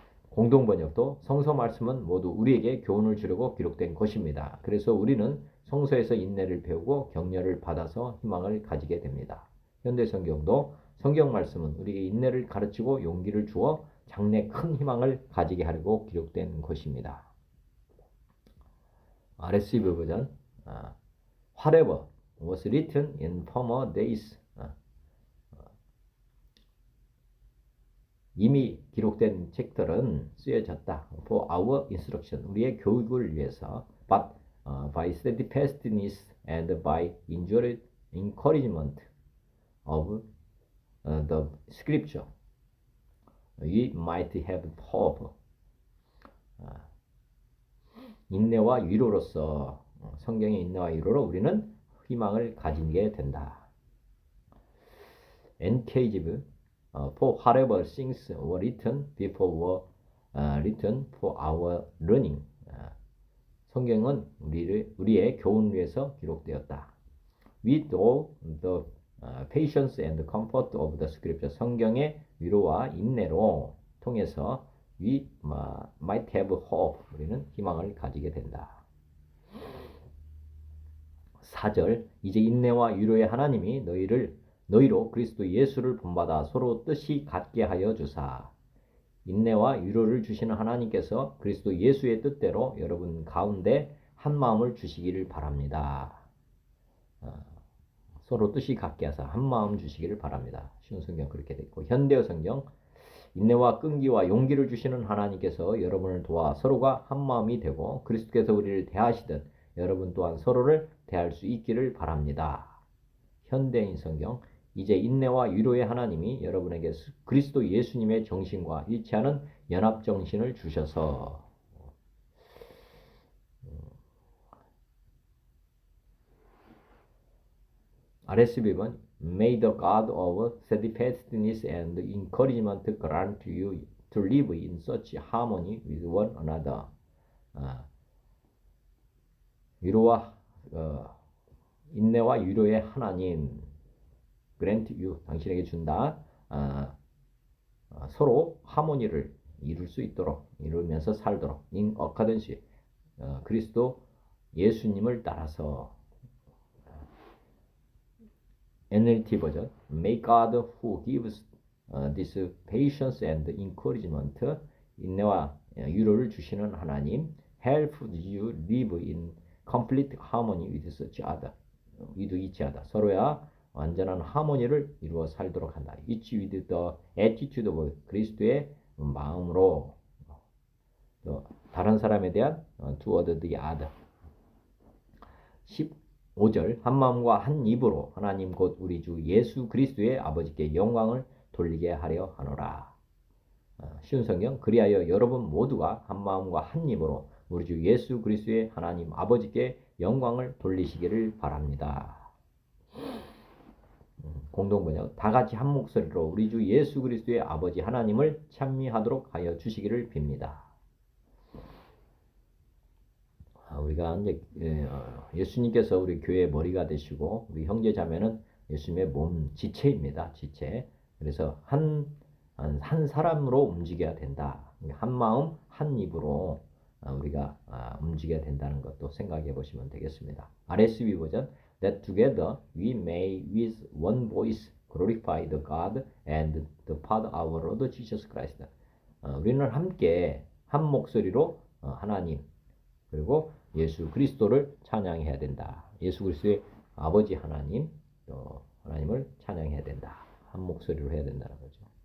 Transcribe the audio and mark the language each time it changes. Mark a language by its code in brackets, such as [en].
[ko] 공동번역도 성서 말씀은 모두 우리에게 교훈을 주려고 기록된 것입니다. 그래서 우리는 성서에서 인내를 배우고 격려를 받아서 희망을 가지게 됩니다. 현대성경도 성경 말씀은 우리에게 인내를 가르치고 용기를 주어 장래 큰 희망을 가지게 하려고 기록된 것입니다. [en] RSV 버전 Whatever was written in former days [ko] 이미 기록된 책들은 쓰여졌다. [en] For our instruction [ko] 우리의 교육을 위해서 [en] but by steadfastness and by encouragement of the scripture we might have hope. [ko] 인내와 위로로서 성경의 인내와 위로로 우리는 희망을 가지게 된다. [en] NKJV For whatever things were written before were written for our learning. [ko] 성경은 우리의 교훈을 위해서 기록되었다. [en] With all the patience and comfort of the scripture. [ko] 성경의 위로와 인내로 통해서 [en] we might have hope. [ko] 우리는 희망을 가지게 된다. 4절 이제 인내와 위로의 하나님이 너희로 그리스도 예수를 본받아 서로 뜻이 같게 하여 주사. 인내와 위로를 주시는 하나님께서 그리스도 예수의 뜻대로 여러분 가운데 한 마음을 주시기를 바랍니다. 서로 뜻이 같게 하사 한 마음 주시기를 바랍니다. 쉬운 성경 그렇게 되어 있고 현대어 성경 인내와 끈기와 용기를 주시는 하나님께서 여러분을 도와 서로가 한 마음이 되고 그리스도께서 우리를 대하시듯 여러분 또한 서로를 대할 수 있기를 바랍니다. 현대인 성경 이제 인내와 위로의 하나님이 여러분에게 그리스도 예수님의 정신과 일치하는 연합 정신을 주셔서 RSV번 [en] May the God of steadfastness and encouragement grant you to live in such harmony with one another. [ko] 위로와 인내와 위로의 하나님 [en] grant you [ko] 당신에게 준다. 서로 하모니를 이룰 수 있도록 이루면서 살도록 [en] in accordance [ko] 그리스도 예수님을 따라서 NLT 버전 [en] May God who gives this patience and encouragement [ko] 인내와 위로를 주시는 하나님 [en] help you live in complete harmony with each other [ko] with each other 서로야 완전한 하모니를 이루어 살도록 한다. [en] each with the attitude of [ko] 그리스도의 마음으로 다른 사람에 대한 [en] toward the other [ko] 15절 한 마음과 한 입으로 하나님 곧 우리 주 예수 그리스도의 아버지께 영광을 돌리게 하려 하노라. 쉬운 성경 그리하여 여러분 모두가 한 마음과 한 입으로 우리 주 예수 그리스도의 하나님 아버지께 영광을 돌리시기를 바랍니다. 공동번역 다 같이 한 목소리로 우리 주 예수 그리스도의 아버지 하나님을 찬미하도록 하여 주시기를 빕니다. 우리가 이제 예수님께서 우리 교회의 머리가 되시고 우리 형제 자매는 예수님의 몸 지체입니다. 지체. 그래서 한 사람으로 움직여야 된다. 한 마음 한 입으로 우리가 움직여야 된다는 것도 생각해 보시면 되겠습니다. [en] RSV 버전 That together we may with one voice glorify the God and the Father our Lord Jesus Christ. [ko] 우리는 함께 한 목소리로 하나님 그리고 예수 그리스도를 찬양해야 된다. 예수 그리스도의 아버지 하나님, 하나님을 찬양해야 된다. 한 목소리로 해야 된다는 거죠.